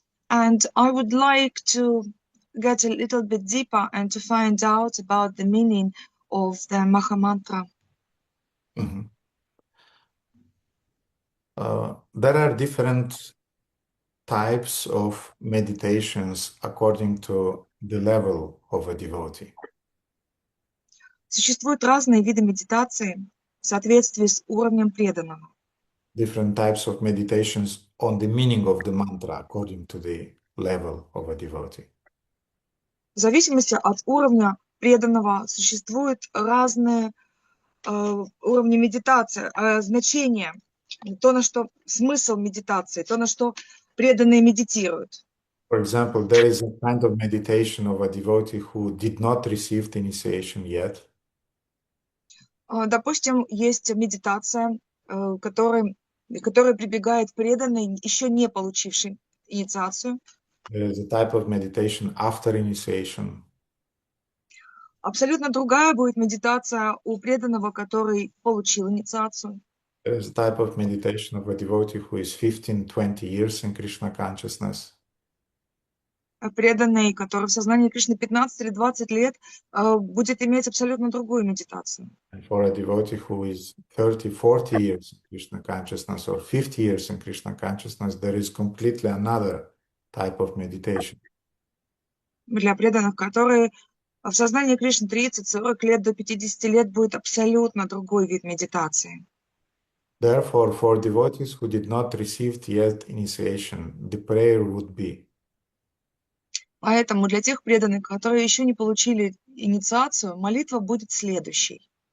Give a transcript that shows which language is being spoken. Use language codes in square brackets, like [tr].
[en] And I would like to get a little bit deeper and to find out about the meaning of the Maha Mantra. Mhm. There are different types of meditations according to the level of a devotee. [ru] Существуют разные виды медитации в соответствии с уровнем преданного. [en] Different types of meditations on the meaning of the mantra according to the level of a devotee. [ru] В зависимости от уровня преданного существуют разные уровни медитации, значения, то, на что смысл медитации, то, на что преданные медитируют. [en] For example, there is a kind of meditation of a devotee who did not receive the initiation yet. [ru] Допустим, есть медитация, которой прибегает преданный, еще не получивший инициацию. [en] There is a type of meditation after initiation. [ru] Абсолютно другая будет медитация у преданного, который получил инициацию. [en] There is a type of meditation of a devotee who is 15-20 years in Krishna consciousness. [ru] Преданный, который в сознании Кришны 15 или 20 лет, будет иметь абсолютно другую медитацию. [en] And for a devotee who is 30-40 years in Krishna consciousness or 50 years in Krishna consciousness, there is completely another type of meditation. [ru] Для преданных, которые в сознании Кришны 30-40 лет до 50 лет, будет абсолютно другой вид медитации. [en] Therefore, for devotees who did not receive yet initiation, the prayer would be: [ru] Поэтому для тех преданных, которые еще не получили инициацию, молитва будет следующей.